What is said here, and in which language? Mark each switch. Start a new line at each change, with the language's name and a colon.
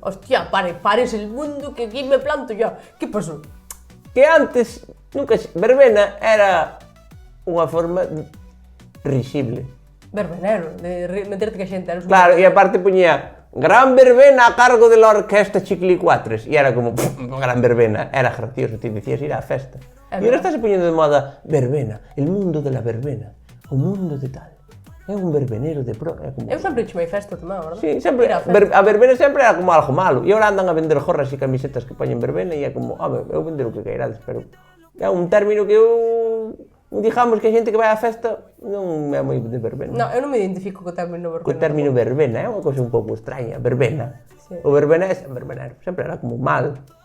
Spanish: Hostia, pares el mundo que aquí me planto yo. ¿Qué pasó?
Galician: Que antes, verbena era unha forma risible. Verbenero, de meterte que a xente. Eres un Claro, e aparte poñía gran verbena
Spanish: a cargo de la orquesta
Galician: Chiquilicuatres. E era como, gran verbena. Era gracioso, ti dicías ir á festa. E agora está se poñendo de moda verbena,
Spanish: el mundo de la verbena,
Galician: o mundo de tal. É un verbenero de pro... É como... Eu sempre chamei festa tamén, verdad? Sí, sempre, Ir á festa. a verbena sempre era como algo malo. E agora andan a vender gorras e camisetas que poñen verbena e é como, eu vender o que queirades, pero é un término que eu... Digamos que a xente que vai á festa non é moi de verbena. No, eu non me identifico co término verbena. O término verbena é unha cousa un pouco extraña, verbena. Sí. O verbena é verbenero, sempre era como mal.